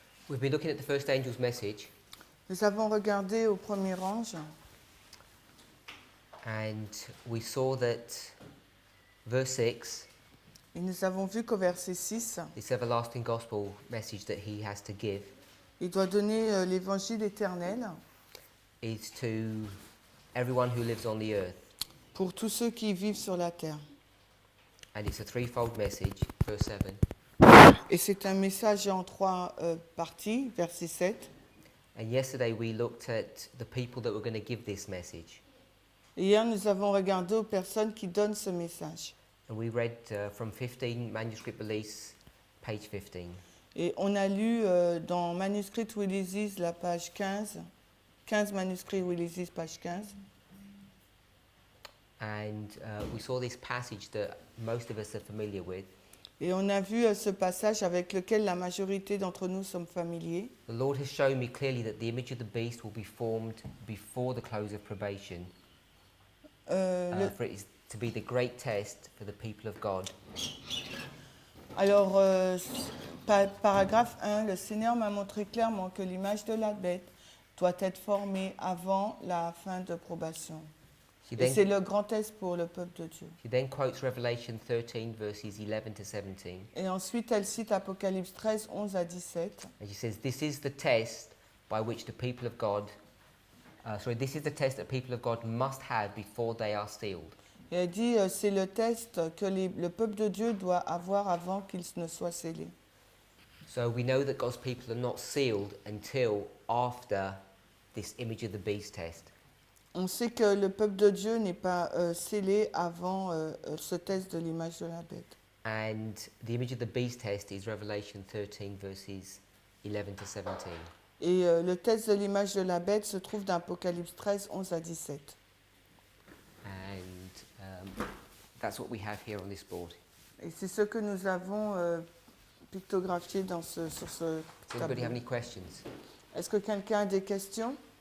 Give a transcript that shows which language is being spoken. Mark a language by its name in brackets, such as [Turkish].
[English] We've been looking at the first angel's message, [French] Nous avons regardé au premier ange [English] and we saw that verse 6, [French] et nous avons vu qu'au verset 6, [English] this everlasting gospel message that he has to give, [French] il doit donner l'évangile éternel [English] is to everyone who lives on the earth. [French] pour tous ceux qui vivent sur la terre. [English] And it's a threefold message, verse 7. [French] Et c'est un message en trois parties, verset 7. [English] And yesterday we looked at the people that were going to give this message. [French] Et hier, nous avons regardé aux personnes qui donnent ce message. [English] And we read from 15, manuscript release, page 15. [French] Et on a lu dans Manuscript Releases, la page 15, 15 manuscrits Releases, page 15. [English] And we saw this passage that most of us are familiar with. [French] Et on a vu ce passage avec lequel la majorité d'entre nous sommes familiers. [English] The Lord has shown me clearly that the image of the beast will be formed before the close of probation, for it is to be the great test for the people of God. [French] Alors, paragraphe 1, le Seigneur m'a montré clairement que l'image de la bête doit être formée avant la fin de probation. Et c'est le grand test pour le peuple de Dieu. [English] He then quotes Revelation 13, verses 11 to 17. [French] Et ensuite, elle cite Apocalypse 13, 11 à 17. [English] And she says, this is the test by which the people of God, this is the test that people of God must have before they are sealed. [French] Et elle dit, c'est le test que le peuple de Dieu doit avoir avant qu'il ne soit scellé. [English] So we know that God's people are not sealed until after this image of the beast test. [French] On sait que le peuple de Dieu n'est pas scellé avant ce test de l'image de la bête. [English] And the image of the beast test is Revelation 13, verses 11 to 17. [French] Et le test de l'image de la bête se trouve dans Apocalypse 13, 11 à 17. [English] And that's what we have here on this board. [French] Et c'est ce que nous avons pictographié sur ce [English] Does anybody have [French] tableau. [English] any questions? [French] Est-ce que quelqu'un a des questions?